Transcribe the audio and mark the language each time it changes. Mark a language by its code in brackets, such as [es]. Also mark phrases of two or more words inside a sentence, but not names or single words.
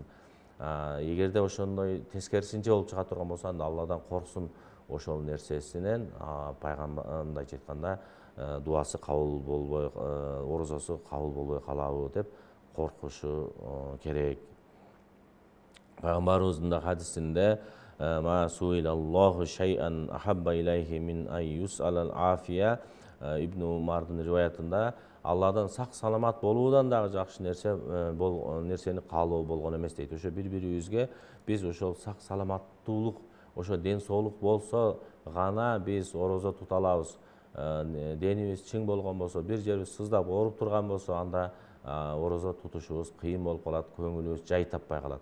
[ky] Эгерде ошондой тескерисинче болуп чыга турган болсо, анда Алладан корксун. Ошол нерсесинен пайгамбарымдайча айтканда дуасы кабыл болбой, орозосу кабыл болбой калабы деп коркушу керек. Пайгамбарыбыздын да хадисинде [ar] ما سئل الله شيئا أحب إليه من أن يسأل العافية, [ky] Ибн Умардын риваятында Алладан сак саламат болуудан дагы жакшы нерсени каалоо болгон эмес дейт. Ошо бири-бирибизге биз ошол сак саламаттуулук, ошо ден соолук болсо гана биз орозо тута алабыз. Денибиз чың болгон болсо, бир жерибиз сыздап ооруп турган болсо, анда орозо тутушубуз кыйын болуп калат, көңүлүбүз жай таппай калат.